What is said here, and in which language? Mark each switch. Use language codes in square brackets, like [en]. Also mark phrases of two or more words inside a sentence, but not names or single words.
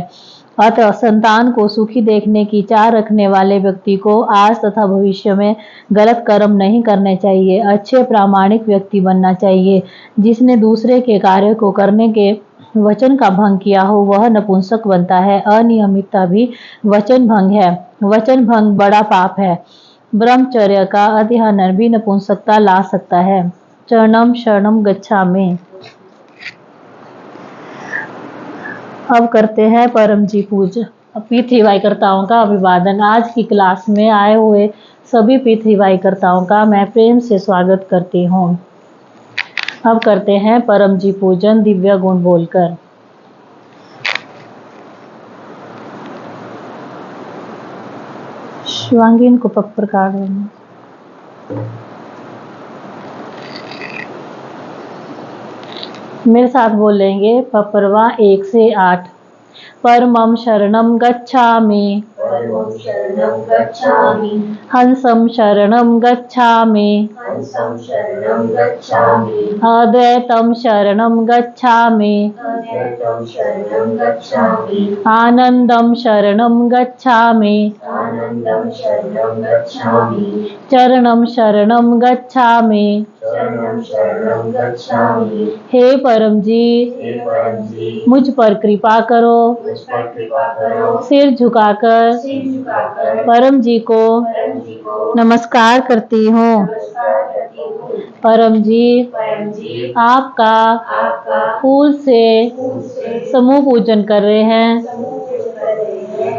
[hi] अतः संतान को सुखी देखने की चाह रखने वाले व्यक्ति को आज तथा भविष्य में गलत कर्म नहीं करने चाहिए, अच्छे प्रामाणिक व्यक्ति बनना चाहिए। जिसने दूसरे के कार्य को करने के वचन का भंग किया हो वह नपुंसक बनता है। अनियमितता भी वचन भंग है। वचन भंग बड़ा पाप है। ब्रह्मचर्य का अतिहनन भी नपुंसकता ला सकता है। [sa] चरणम शरणम गच्छामि। [hi] अब करते हैं परम जी पूज। पृथ्वीवाईकर्ताओं का अभिवादन। आज की क्लास में आए हुए सभी पृथ्वीवाईकर्ताओं का मैं प्रेम से स्वागत करती हूँ। अब करते हैं परम जी पूजन दिव्य गुण बोलकर। शिवांगी को पप्पर काट देना। मेरे साथ बोलेंगे पपरवा 1 से 8। [sa] परमं शरणं गच्छामि, हंसं शरणं गच्छामि, अद्वैतं शरणं गच्छामि, आनंदं शरणं गच्छामि, चरणं शरणं गच्छामि। [hi] हे परम जी, मुझ पर कृपा करो। सिर झुकाकर परम जी को नमस्कार करती हूँ। परम जी, आपका फूल से समूह पूजन कर रहे हैं।